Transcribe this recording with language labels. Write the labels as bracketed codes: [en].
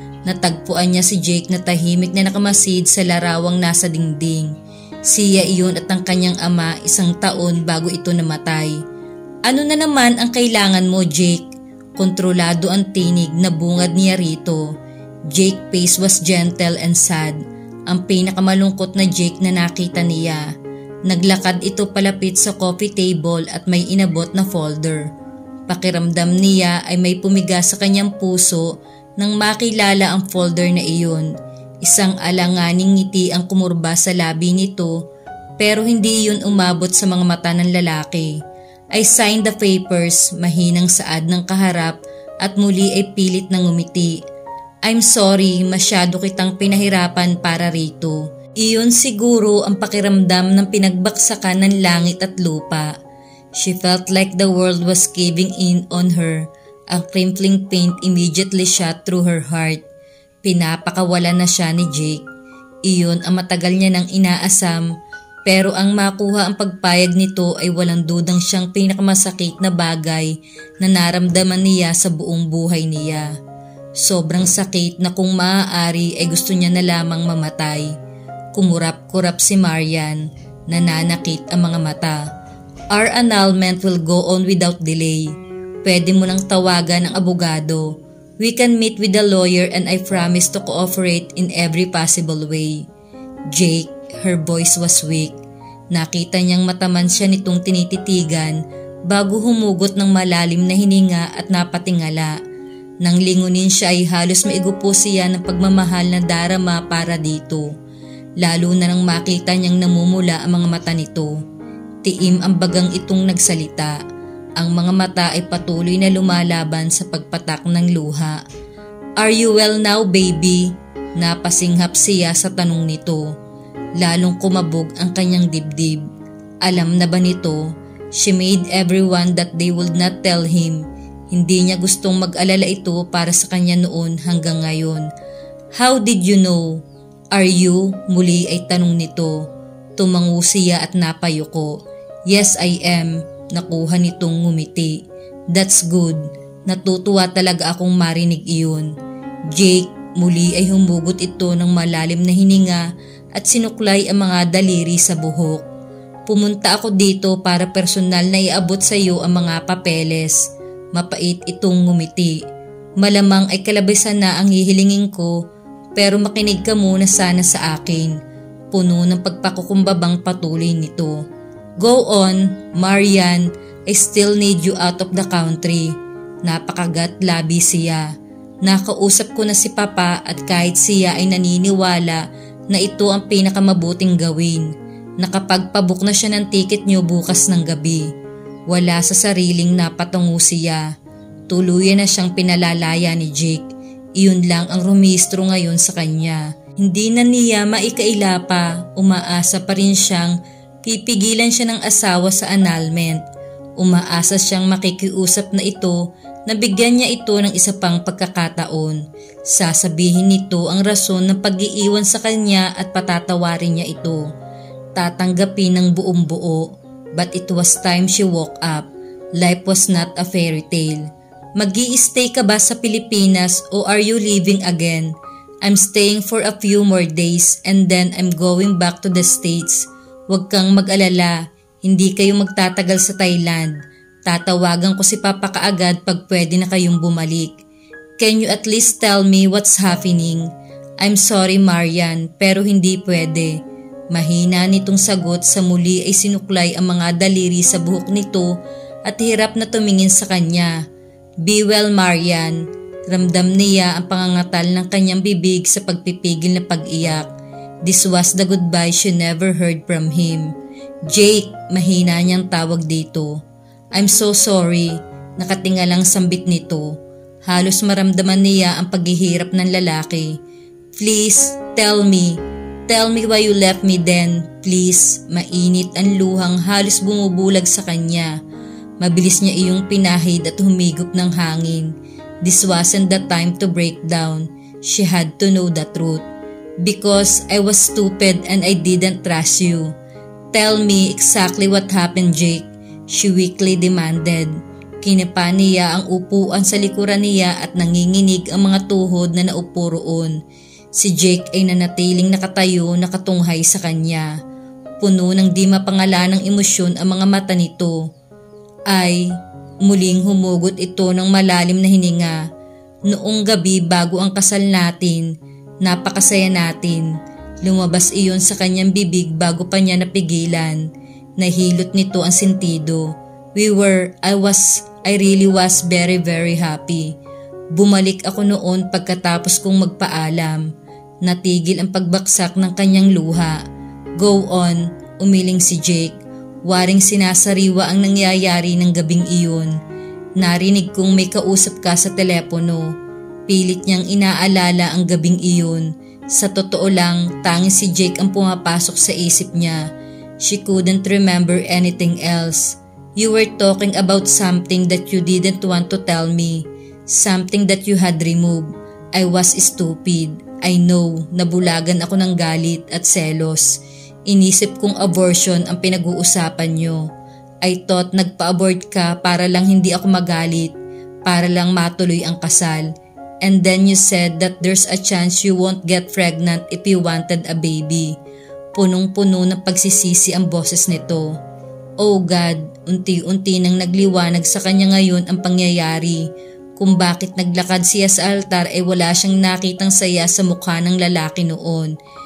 [tl] Natagpuan niya si Jake na tahimik na nakamasid sa larawang nasa dingding. Siya iyon at ang kanyang ama 1 taon bago ito namatay. Ano na naman ang kailangan mo, Jake? Kontrolado ang tinig na bungad niya rito. [en] Jake's face was gentle and sad. [tl] Ang pinakamalungkot na Jake na nakita niya. Naglakad ito palapit sa coffee table at may inabot na folder. Pakiramdam niya ay may pumiga sa kanyang puso nang makilala ang folder na iyon. Isang alanganing ngiti ang kumurba sa labi nito pero hindi iyon umabot sa mga mata ng lalaki. [en] I signed the papers, [tl] mahinang saad ng kaharap at muli ay pilit ng ngumiti. [en] I'm sorry, [tl] masyado kitang pinahirapan para rito. Iyon siguro ang pakiramdam ng pinagbaksakan ng langit at lupa. [en] She felt like the world was caving in on her. Ang crimpling pain immediately shot through her heart. [tl] Pinapakawala na siya ni Jake. Iyon ang matagal niya nang inaasam, pero ang makuha ang pagpayag nito ay walang dudang siyang pinakamasakit na bagay na naramdaman niya sa buong buhay niya. Sobrang sakit na kung maaari ay gusto niya na lamang mamatay. Kumurap-kurap si Marian, nananakit ang mga mata. [en] Our annulment will go on without delay. [tl] Pwede mo nang tawagan ang abogado. [en] We can meet with the lawyer and I promise to cooperate in every possible way. [tl] Jake, [en] her voice was weak. [tl] Nakita niyang mataman siya nitong tinititigan bago humugot ng malalim na hininga at napatingala. Nang lingunin siya ay halos maigupo siya ng pagmamahal na darama para dito. Lalo na nang makita niyang namumula ang mga mata nito. Tiim ang bagang itong nagsalita. Ang mga mata ay patuloy na lumalaban sa pagpatak ng luha. [en] Are you well now, baby? [tl] Napasinghap siya sa tanong nito. Lalong kumabog ang kanyang dibdib. Alam na ba nito? [en] She made everyone that they would not tell him. [tl] Hindi niya gustong mag-alala ito para sa kanya noon hanggang ngayon. [en] How did you know? Are you? [tl] Muli ay tanong nito. Tumango siya at napayuko. [en] Yes, I am. [tl] Nakuha nitong ngumiti. [en] That's good. [tl] Natutuwa talaga akong marinig iyon. Jake, muli ay humugot ito ng malalim na hininga at sinuklay ang mga daliri sa buhok. Pumunta ako dito para personal na iabot sa iyo ang mga papeles. Mapait itong ngumiti. Malamang ay kalabisan na ang hihilingin ko, pero makinig ka muna sana sa akin. Puno ng pagpakukumbabang patuloy nito. [en] Go on, Marian. I still need you out of the country. [tl] Napakagat labi siya. Nakausap ko na si Papa at kahit siya ay naniniwala na ito ang pinakamabuting gawin. Nakapagpabook na siya ng ticket niyo bukas ng gabi. Wala sa sariling napatungo siya. Tuluyan na siyang pinalalaya ni Jake. Iyon lang ang rumistro ngayon sa kanya. Hindi na niya maikaila pa. Umaasa pa rin siyang pipigilan siya ng asawa sa annulment. Umaasa siyang makikiusap na ito na bigyan niya ito ng isa pang pagkakataon. Sasabihin nito ang rason ng pag-iiwan sa kanya at patatawarin niya ito. Tatanggapin ng buong buo. [en] But it was time she woke up. Life was not a fairy tale. [tl] Mag-i-stay ka ba sa Pilipinas o [en] are you leaving again? I'm staying for a few more days and then I'm going back to the States. [tl] Huwag kang mag-alala. Hindi kayo magtatagal sa Thailand. Tatawagan ko si Papa kaagad pag pwede na kayong bumalik. [en] Can you at least tell me what's happening? I'm sorry, [tl] Marian, pero hindi pwede. Mahina nitong sagot, sa muli ay sinuklay ang mga daliri sa buhok nito at hirap na tumingin sa kanya. [en] Be well, Marian. [tl] Ramdam niya ang pangangatal ng kanyang bibig sa pagpipigil na pag-iyak. [en] This was the goodbye she never heard from him. [tl] Jake, mahina niyang tawag dito. [en] I'm so sorry. [tl] Nakatingalang sambit nito. Halos maramdaman niya ang paghihirap ng lalaki. [en] Please, tell me. Tell me why you left me then. Please. [tl] Mainit ang luhang halos bumubulag sa kanya. Mabilis niya iyong pinahid at humigop ng hangin. [en] This wasn't the time to break down. She had to know the truth. Because I was stupid and I didn't trust you. Tell me exactly what happened, Jake. She weakly demanded. [tl] Kinipa niya ang upuan sa likuran niya at nanginginig ang mga tuhod na naupo roon. Si Jake ay nanatiling nakatayo, nakatunghay sa kanya. Puno ng di mapangalanang emosyon ang mga mata nito. Ay, muling humugot ito ng malalim na hininga. Noong gabi bago ang kasal natin, napakasaya natin. Lumabas iyon sa kanyang bibig bago pa niya napigilan. Nahilot nito ang sentido. [en] I really was very very happy. [tl] Bumalik ako noon pagkatapos kong magpaalam. Natigil ang pagbaksak ng kanyang luha. [en] Go on, [tl] umiling si Jake. Waring sinasariwa ang nangyayari ng gabing iyon. Narinig kong may kausap ka sa telepono. Pilit niyang inaalala ang gabing iyon. Sa totoo lang, tanging si Jake ang pumapasok sa isip niya. [en] She couldn't remember anything else. You were talking about something that you didn't want to tell me. Something that you had removed. I was stupid. I know, [tl] nabulagan ako ng galit at selos. Inisip kong abortion ang pinag-uusapan nyo. [en] I thought [tl] nagpa-abort ka para lang hindi ako magalit, para lang matuloy ang kasal. [en] And then you said that there's a chance you won't get pregnant if you wanted a baby. [tl] Punong-puno ng pagsisisi ang boses nito. [en] Oh God, [tl] unti-unti nang nagliwanag sa kanya ngayon ang pangyayari. Kung bakit naglakad siya sa altar ay wala siyang nakitang saya sa mukha ng lalaki noon.